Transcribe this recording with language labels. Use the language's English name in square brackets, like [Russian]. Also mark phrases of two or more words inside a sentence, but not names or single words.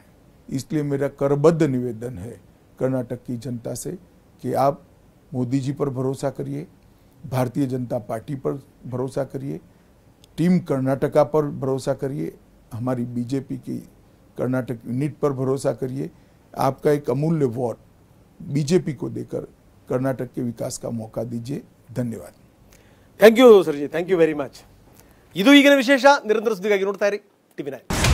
[Hindi] इसलिए मेरा करबद्ध निवेदन है कर्नाटक की जनता से कि आप मोदी जी पर भरोसा करिए, भारतीय जनता पार्टी पर भरोसा करिए, टीम कर्नाटका पर भरोसा करिए, हमारी बीजेपी की कर्नाटक यूनिट पर भरोसा करिए। आपका एक अमूल्य वोट बीजेपी को देकर कर्नाटक के विकास का मौका दीजिए। धन्यवाद। [English] Thank you sir ji, thank you very much. [Kannada] ಇದು ಈಗಿನ ವಿಶೇಷ. ನಿರಂತರ ಸುದ್ದಿಗಾಗಿ ನೋಡ್ತಾ ಇರಿ TV9.